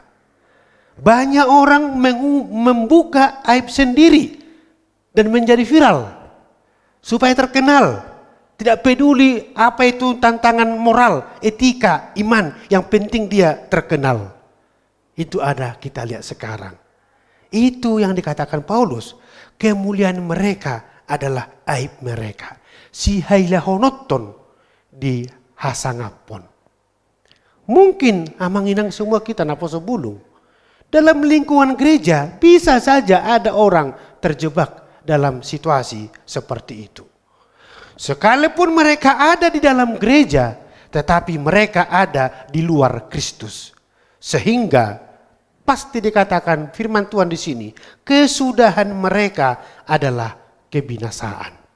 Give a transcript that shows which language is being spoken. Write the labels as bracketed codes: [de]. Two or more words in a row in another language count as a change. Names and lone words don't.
[id] Banyak orang membuka aib sendiri dan menjadi viral supaya terkenal. Tidak peduli apa itu tantangan moral, etika, iman, yang penting dia terkenal. Itu ada kita lihat sekarang. Itu yang dikatakan Paulus. Kemuliaan mereka adalah aib mereka. [bbc] Si hailahonotton di hasangapon. [id] Mungkin amanginang semua kita [bbc] naposo bulung. [id] Dalam lingkungan gereja bisa saja ada orang terjebak dalam situasi seperti itu. Sekalipun mereka ada di dalam gereja, tetapi mereka ada di luar Kristus. Sehingga pasti dikatakan firman Tuhan di sini, kesudahan mereka adalah kebinasaan.